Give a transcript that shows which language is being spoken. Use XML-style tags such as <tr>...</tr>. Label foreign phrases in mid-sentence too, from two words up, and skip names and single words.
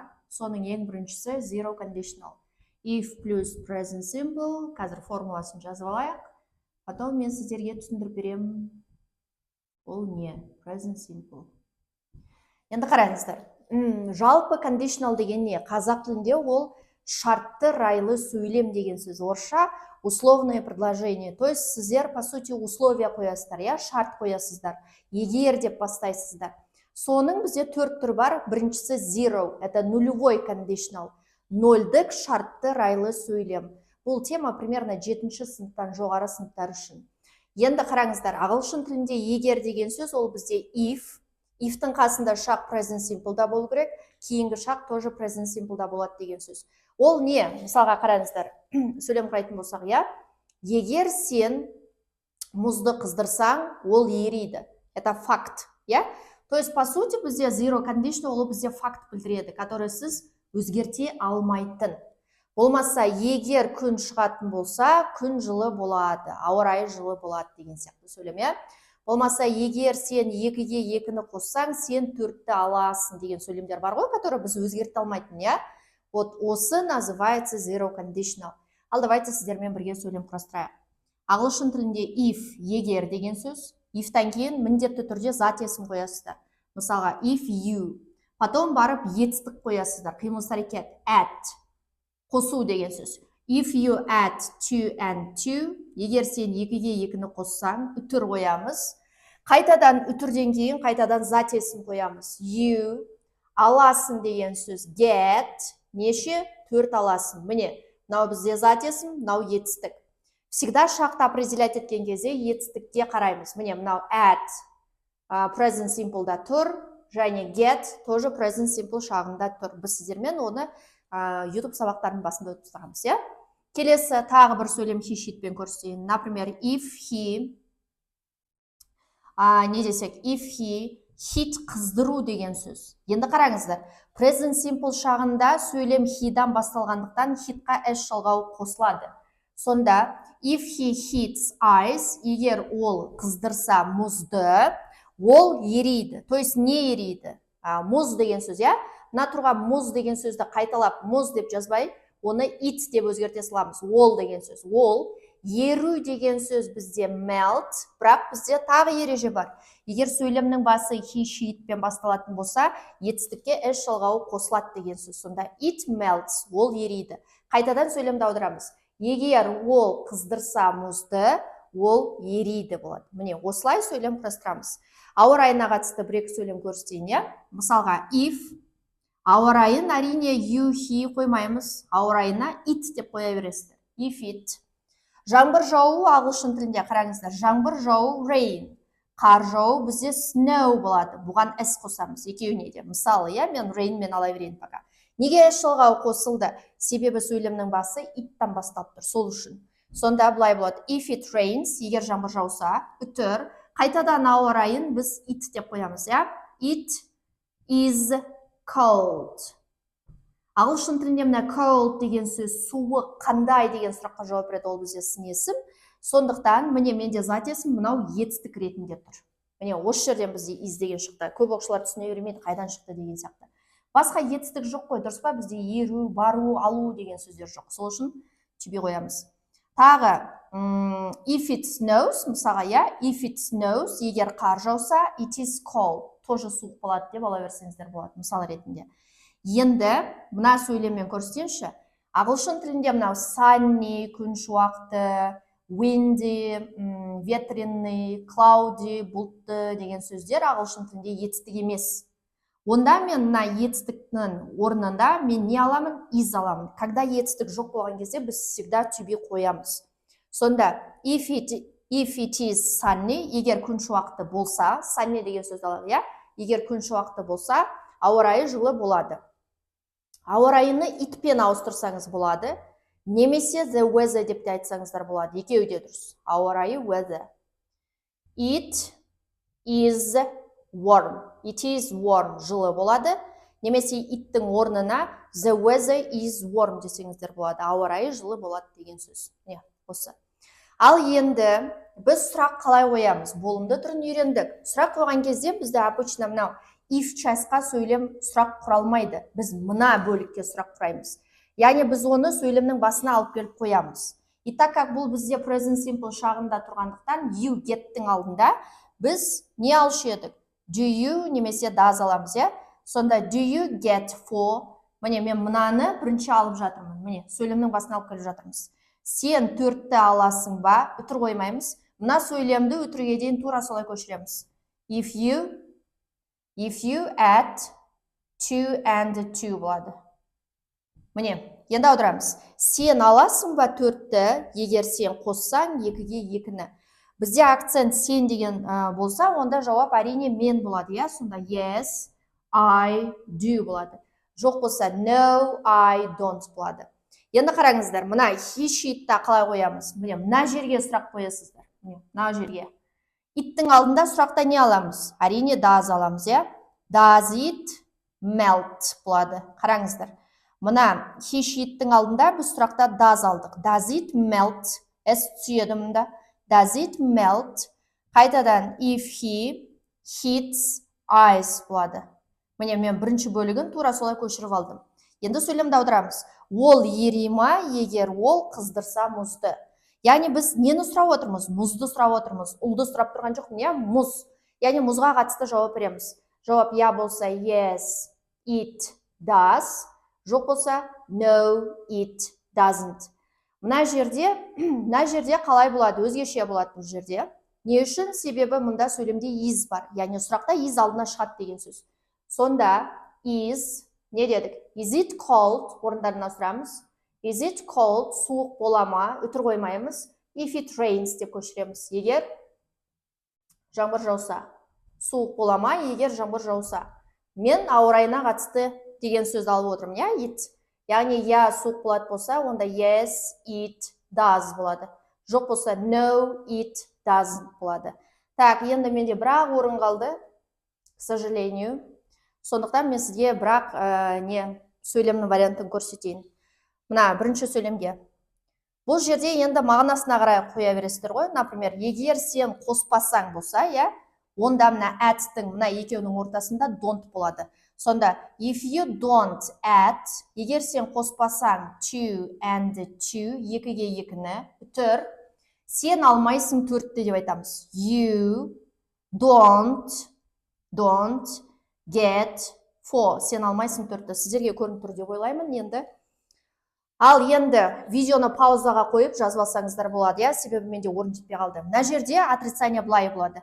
<kk>Соның ең біріншісі</kk> <en>zero conditional.</en> <kk>If плюс</kk> <en>present simple,</en> <kk>қазір формуласын жазып алайық. Потом мен сіздерге түсіндіріп беремін. Ол не?</kk> <en>Present simple.</en> <kk>Енді қараңыздар. Жалпы conditional деген не? Қазақ тілінде ол шартты райлы сөйлем деген сөз. Орысша</kk> <ru>условное предложение. То есть</ru> <kk>сіздер,</kk> <ru>по сути,</ru> <kk>условия қоясыздар, я шарт қоясыздар. Егер деп бастайсыздар. Соның бізде 4 түр бар. Біріншісі zero,</kk> <ru>это нулевой</ru> <kk>conditional. Нөлдік шартты райлы сөйлем. Бұл тема примерно 7-ші сыныптан жоғары сыныптар үшін. Енді қараңыздар, ағылшын тілінде егер деген сөз ол бізде if. If-тің қасында шақ</kk> <en>present simple-</en> <kk>да болу керек, кейінгі шақ тоже</kk> <en>present simple-</en> <kk>да болады деген сөз. Ол не? Мысалға қараңыздар, сөйлем құрайтын болсақ, я? Егер сен мұзды қыздырсаң, ол ериді.</kk> <ru>Это факт, я? То есть, по сути,</ru> <kk>бізде</kk> <en>zero conditional,</en> <kk>ол бізде факт білдіреді, который сіз өзгерте алмайтын. Болмаса, егер күн шығатын болса, күн жылы болады, ауа райы жылы болады деген сияқты сөйлем, я? Болмаса, егер сен 2-ге 2-ні қоссаң, сен 4-ті аласың деген сөйлемдер бар ғой, который біз өзгерте алмайтын, я? Вот осы называется</kk> <en>zero conditional.</en> <kk>Ал давайте сіздермен бірге сөйлем құрастырайық. Ағылшын тілінде if, егер деген сөз, if-тан кейін міндетті түрде зат есім қоясыздар. Мысалға,</kk> <en>if you,</en> <kk>потом барып етістік қоясыздар, қимыл әрекет, at, қосу деген сөз.</kk> <en>If you add 2 and 2,</en> <kk>егер сен 2-ге 2-ні қоссаң, үтір қоямыз. Қайтадан үтірден кейін қайтадан зат есім қоямыз. You, аласың деген сөз, get, неше? 4 аласың. Міне, мынау бізде зат есім, мынау етістік. Всегда шақты определять еткен кезде етістікке қараймыз. Міне, мынау at,</kk> <en>present simple-</en> <kk>да тұр, және get, тоже</kk> <en>present simple</en> <kk>шағында тұр. Біз сіздермен оны YouTube сабақтарының басында өтіп тұрғанбыз, я? Келесі тағы бір сөйлем хишитпен көрсетейін. Например,</kk> <en>if he,</en> <kk>не десек, if he, hit қыздыру деген сөз. Енді қараңыздар,</kk> <en>present simple</en> <kk>шағында сөйлем he-дан басталғандықтан hit-қа s жалғауы қосылады. Сонда,</kk> <en>if he hits ice,</en> <kk>егер ол қыздырса мұзды, ол ериді. То есть не ериді? Мұз деген сөз, я? Мына тұрған мұз деген сөзді қайталап мұз деп жазбай, оны it деп өзгерте саламыз. Ол деген сөз. Ол, еру деген сөз бізде melt, бірақ бізде тағы ереже бар. Егер сөйлемнің басы he, she, itпен басталатын болса, етістікке s жалғауы қосылады деген сөз.</kk> <en>Сонда it melts,</en> <kk>ол ериді. Қайтадан сөйлемді аударамыз. Егер ол қыздырса мұзды, ол ериді болады. Міне, осылай сөйлем құрастырамыз. Ауа райына қатысты бір-екі сөйлем көрсетейін. Мысалға, if, ауа райын әрине you, he қоймаймыз. Ауа райына it деп қоя бересіздер.</kk> <en>If it.</en> <kk>Жаңбыр жауы ағылшын тілінде қараңыздар. Жаңбыр жауы rain. Қар жауы бізде snow болады. Бұған s қосамыз екеуіне де. Мысалы, мен rain мен ала берейін пока. Неге s жалғауы қосылды? Себебі сөйлемнің басы it-тан басталып тұр, сол үшін. Сонда былай болады.</kk> <en>If it rains,</en> <kk>егер жаңбыр жауса, үтір, қайтадан ауа райын біз it деп қоямыз, я?</kk> <en>It is cold.</en> <kk>Ағылшын тілінде мына cold деген сөз суық, қандай деген сұраққа жауап береді, ол бізде сын есім. Сондықтан міне менде зат есім мынау етістік ретінде тұр. Міне осы жерден бізде is деген шықты. Көп оқушылар түсіне бермейді, қайдан шықты деген сияқты. Басқа етістік жоқ қой, дұрыс па? Бізде еру, бару, алу деген сөздер жоқ. Сол үшін to қоямыз. Тағы</kk> <en>if it snows,</en> <kk>мысалға,</kk> <en>if it snows,</en> <kk>егер қар жауса,</kk> <en>it is cold.</en> <kk>Тоже суық болады деп ала берсеңіздер болады, мысал ретінде. Енді мына сөйлеммен көрсетейінші. Ағылшын тілінде мынау sunny, күн шуақты, windy, ветреный, cloudy, бұлтты деген сөздер ағылшын тілінде етістік емес. Онда мен мына етістіктің орнында мен не аламын? Is аламын. Когда етістік жоқ болған кезде біз всегда</kk> <en>to be</en> <kk>қоямыз.</kk> <en>Сонда if it is sunny,</en> <kk>егер күн шуақты болса, sunny деген сөзді алады, я? Егер күн шуақты болса, ауа райы жылы болады. Ауа райыны itпен ауыстырсаңыз болады, немесе</kk> <en>the weather</en> <kk>деп те айтсаңыздар болады. Екеуі де дұрыс. Ауа райы</kk> <en>weather. It is warm. It is warm,</en> <kk>жылы болады. Немесе иттің орнына</kk> <en>the weather is warm</en> <kk>десеңіздер болады. Ауа райы жылы болады деген сөз. осы. Ал енді біз сұрақ қалай қоямыз? Болымды түрін үйрендік. Сұрақ қойған кезде бізде обычно мынау if частьқа сөйлем сұрақ құралмайды. Біз мына бөлікке сұрақ құраймыз. Яғни біз оны сөйлемнің басына алып келіп қоямыз.</kk> <ru>И так как</ru> <kk>бұл бізде</kk> <en>present simple</en> <kk>шағында тұрғандықтан</kk> <en>you get-</en> <kk>тің алдында біз не алушы едік?</kk> <en>Do you</en> <kk>немесе does аламыз, иә? Сонда</kk> <en>do you get for?</en> <kk>Міне мен мынаны бірінші алып жатырмын. Міне сөйлемнің басына алып келіп жатырмыз. Сен 4-ті аласың ба? Үтір қоймаймыз. Мына сөйлемді үтірге дейін тура солай көшіреміз.</kk> <en>If you add 2 and 2 болады.</en> <kk>Міне, енді аударамыз. Сен аласың ба 4-ті, егер сен қоссаң 2-ге 2-ні. Бізде акцент сен деген болса, онда жауап әрине мен болады, иә?</kk> <en>Сонда yes, I do болады.</en> <kk>Жоқ болса</kk> <en>no, I don't болады.</en> <kk>Енді қараңыздар, мына he, she'тті қалай қоямыз? Міне, мына жерге сұрақ қоясыздар. Мына жерге. Иттің алдында сұрақта не аламыз? Әрине does аламыз, иә?</kk> <en>Does it melt болады. Қараңыздар. Мына he, she'тің алдында біз сұрақта does алдық. Does it melt? S</en> <kk>түседі мұнда.</kk> <en>Does it melt? Қайтадан if he hits ice болады.</en> <kk>Міне, мен бірінші бөлігін тура солай көшіріп алдым. Енді сөйлемді аударамыз. Ол ери ма, егер ол қыздырса мұзды. Яғни біз нені сұрап отырмыз? Мұзды сұрап отырмыз. Ұлды сұрап тұрған жоқ, не? Мұз. Яғни мұзға қатысты жауап береміз. Жауап я болса</kk> <en>yes, it does.</en> <kk>Жоқ болса</kk> <en>no, it doesn't.</en> <kk>Мына жерде қалай болады? Өзгеше болады бұл жерде. Не үшін? Себебі мұнда сөйлемде is бар. Яғни сұрақта is алдына шығады деген сөз. Сонда is, не дедік?</kk> <en>Is it cold?</en> <kk>Орындарына сұрамыз.</kk> <en>Is it cold?</en> <kk>Суық бола ма? Үтір қоймаймыз.</kk> <en>If it rains</en> <kk>деп көшіреміз. Егер жаңбыр жауса. Суық бола ма? Егер жаңбыр жауса. Мен ауа райына қатысты деген сөзді алып отырмын, иә? It. Яғни я суық болады болса, онда</kk> <en>yes, it does</en> <kk>болады. Жоқ болса</kk> <en>no, it doesn't</en> <kk>болады. Так, енді менде бірақ орын қалды,</kk> <ru>к сожалению.</ru> <kk>Сондықтан мен сізге бірақ сөйлемнің вариантын көрсетейін. Мына бірінші сөйлемге. Бұл жерде енді мағынасына қарай қоя бересіздер ғой. Например, егер сен қоспасаң болса, иә, онда мына add-тің мына екеуінің ортасында don't болады.</kk> <en>Сонда if you don't add,</en> <kk>егер сен қоспасаң</kk> <en>2 and 2,</en> <kk>2-ге 2-ні, үтір, сен алмайсың 4-ті деп айтамыз.</kk> <en>You don't get 4.</en> <kk>Сен алмайсың 4-ті. Сіздерге көрініп тұр деп ойлаймын енді. Ал енді видеоны паузаға қойып жазып алсаңыздар болады, иә, себебі менде орын жетпей қалды. Мына жерде отрицание былай болады.</kk>